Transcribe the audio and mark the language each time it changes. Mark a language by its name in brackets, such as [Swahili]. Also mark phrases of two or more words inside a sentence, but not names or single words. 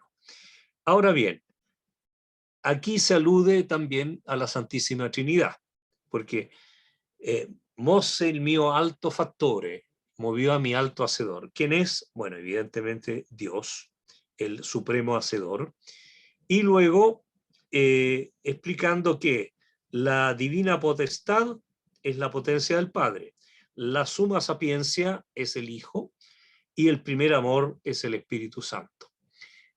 [Spanish] Ahora bien, aquí se alude también a la Santísima Trinidad, porque [Italian] mosse il mio alto fattore, [Spanish] movió a mi alto hacedor. ¿Quién es? Bueno, evidentemente Dios, el supremo hacedor. Y luego explicando que la divina potestad es la potencia del Padre, la suma sapiencia es el Hijo y el primer amor es el Espíritu Santo.